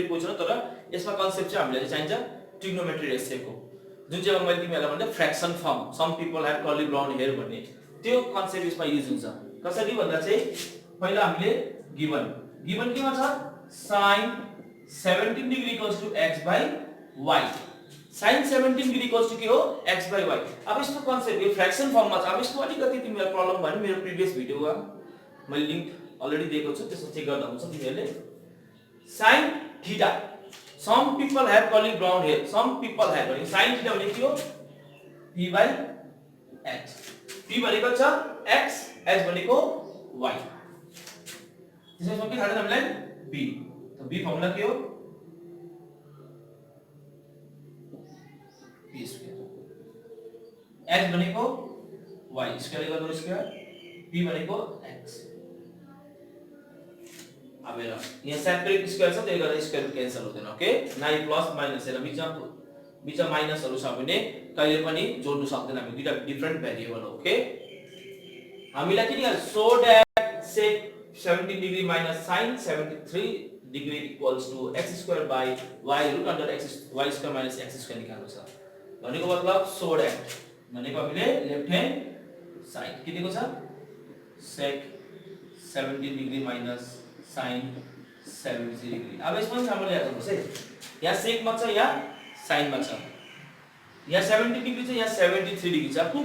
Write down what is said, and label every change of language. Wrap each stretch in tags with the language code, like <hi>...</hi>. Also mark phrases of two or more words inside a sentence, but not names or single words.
<ne>क्वेशन हो तर यसमा कन्सेप्ट चाहिँ हामीलाई चाहिन्छ ट्रिग्नोमेट्री रेशियोको जुन चाहिँ मैले तिमीलाई भन्दा</ne> <en>fraction form some people have curly brown hair</en> <ne>भन्ने त्यो कन्सेप्ट यसमा युज हुन्छ कसरी भन्दा चाहिँ पहिला हामीले</ne> <en>given given</en> <ne>केमा छ</ne> <en>sin 17 degree equals to x by y sin 17 degree equals to</en> <ne>के हो</ne> <en>x by y</en> <ne>अब यसको कन्सेप्ट यो फ्र्याक्सन फर्ममा छ अब यसको अलिकति तिमीलाई प्रब्लम भयो मेरो प्रिभियस भिडियोमा मैले</ne> <en>link already</en> <ne>दिएको छु त्यसो चेक गर्दा हुन्छ तिमीहरुले</ne> <en>sin theta some people have curly brown hair some people have sin theta</en> <ne>भने के हो</ne> <en>p by h</en> <ne>p भनेको छ x h भनेको y त्यसैले के थाहा छ हामीलाई b त b फर्मुला के हो p स्क्वायर h भनेको y स्क्वायर गर्नु स्क्वायर p भनेको x अब हेर यहाँ सेपरेट स्क्वायर छ त्यसले गर्दा स्क्वायर क्यान्सल हुँदैन ओके न</ne> <en>plus minus</en> <ne>हेर बीचमा माइनसहरु छ भने कहिले पनि जोड्नु सक्दैन हामी दुईटा</ne> <en>different variable</en> <ne>हो ओके हामीलाई के नि</ne> <en>so that sec 17 degree minus sin 73 degree equals to x square by y root under x y square minus x square</en> <ne>निकाल्नु छ भनेको मतलब</ne> <en>so that</en> <ne>भनेको हामीले</ne> <en>left hand side</en> <ne>के दिएको छ</ne> <en>sec 17 degree minus sin 73 degree</en> <ne>अब यसमा हामीले याद गर्नुस् है यहाँ sec मा छ यहाँ sin मा छ यहाँ 70 डिग्री छ यहाँ 73 डिग्री छ कुन</ne>